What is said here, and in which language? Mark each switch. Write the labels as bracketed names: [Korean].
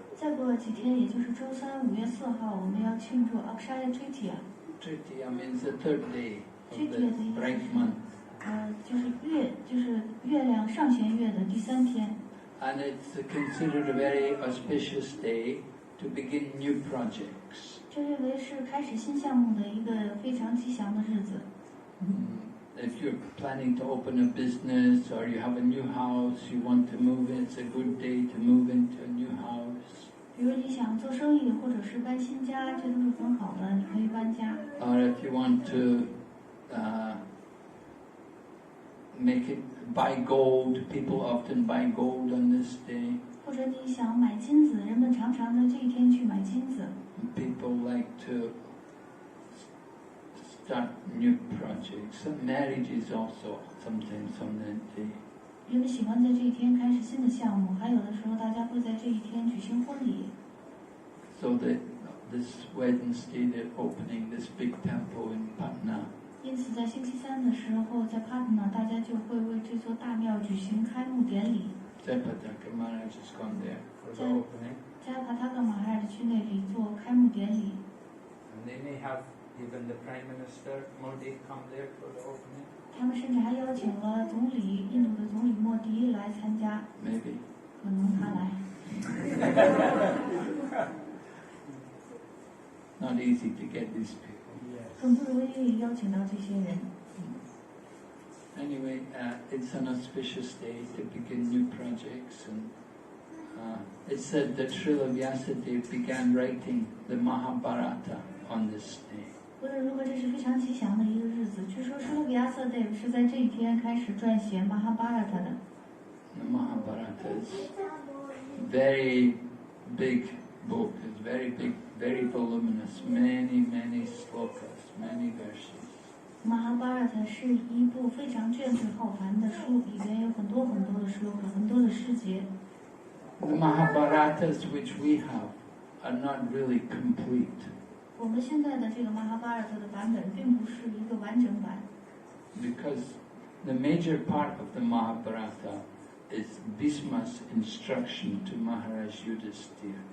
[Chinese] 再过几天，也就是周三5月4号，我们要庆祝 Akshaya Tritiya. [English] Tritiya means the third day of the bright month. [Chinese] 就是月亮上弦月的第3天。 [English] And it's considered a very auspicious day to begin new projects. [Chinese] 这认为是开始新项目的一个非常吉祥的日子。 [English] If you're planning to open a business or you have a new house, you want to move, it's a good day to move into a new house. [Chinese] 比如你想做生意或者是搬新家，这都是很好的，你可以搬家。 [English] Or if you want to make it buy gold, people often buy gold on this day. [Chinese] 或者你想买金子，人们常常在这一天去买金子。 [English] People like to start new projects. And marriage is also sometimes on that day. [Chinese] 人们喜欢在这一天开始新的项目，还有的时候大家会在这一天举行婚礼。 [English] So this Wednesday they're opening this big temple in Patna. [Chinese] 因此，在星期三的时候，在帕特纳，大家就会为这座大庙举行开幕典礼。 [English] Jayapataka Maharaj has gone there for the opening. [Chinese] 加帕塔格马哈尔去那里做开幕典礼。 [English] And they may have even the Prime Minister Modi come there for the opening. [Chinese] 他们甚至还邀请了印度的总理莫迪来参加。 [English] Maybe. [Chinese] 可能他来。 [English] Not easy to get these people. [Chinese] 很不容易邀请到这些人。 [English] Anyway, it's an auspicious day to begin new projects, and it's said that Srila Vyasadeva began writing the Mahabharata on this day. [Chinese] 无论如何，这是非常吉祥的一个日子。据说Srila Vyasadeva是在这一天开始撰写《Mahabharata》的。 [English] The Mahabharata is a very big book. It's very big, very voluminous. Many slokas, many verses. [Chinese] Mahabharata 是一部非常卷帙浩繁的书，里边有很多的sloka，很多的诗节。 [English] The Mahabharatas which we have are not really complete. [Chinese] 我们现在的这个 Mahabharata 的版本并不是一个完整版。 [English] Because the major part of the Mahabharata is Bhisma's instruction to Maharaj Yudhisthira.